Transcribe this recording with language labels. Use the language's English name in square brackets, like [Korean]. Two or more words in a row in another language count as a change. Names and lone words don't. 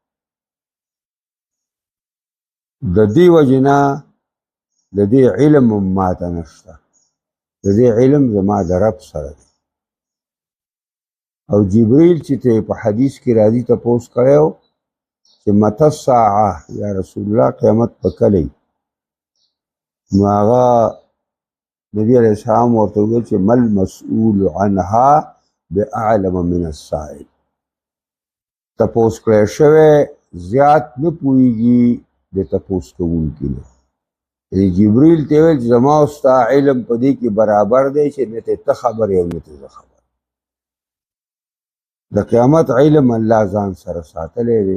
[Pashto] د دې وجې نه د دې علم هم ماته نشته. د دې علم زما د رب سره دی. او جبریل چې ته په حدیث کې راځي تپوس کړی و چې [Arabic] متى الساعه یا رسول الله [Pashto] قیامت به کله وي؟ نو هغه نبي [Arabic] علیه السلام [Pashto] ورته وویل چې [Arabic] ما المسؤول عنها باعلم من السائل. [Pashto] تپوس کړی شوی زیات نه پوهېږي د تپوس کوونکي نه. جبریل ته ویل چې زما او ستا علم په دې کې برابر دی چې نه ته خبر یې او نه ته زه خبر. د قیامت علم الله ځان سره ساتلی دی.